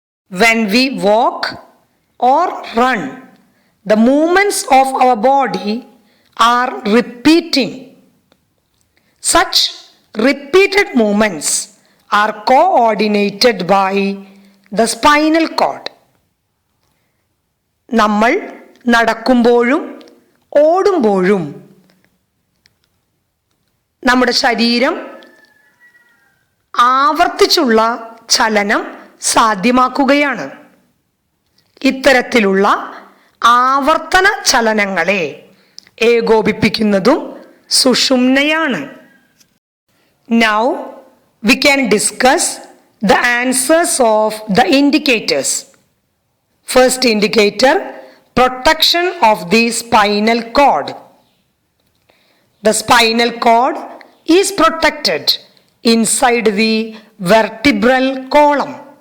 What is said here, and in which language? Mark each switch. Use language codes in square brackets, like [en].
[en] When we walk or run, the movements of our body are repeating. Such repeated movements are coordinated by the spinal cord. [ml] നമ്മൾ നടക്കുമ്പോഴും ഓടുമ്പോഴും നമ്മുടെ ശരീരം ആവർത്തിച്ചുള്ള ചലനം സാധ്യമാക്കുകയാണ്. ഇത്തരത്തിലുള്ള ആവർത്തന ചലനങ്ങളെ ഏകോപിപ്പിക്കുന്നതും സുഷുമ്നയാണ്. [en] Now we can discuss the answers of the indicators. First indicator, protection of the spinal cord. The spinal cord is protected inside the vertebral column.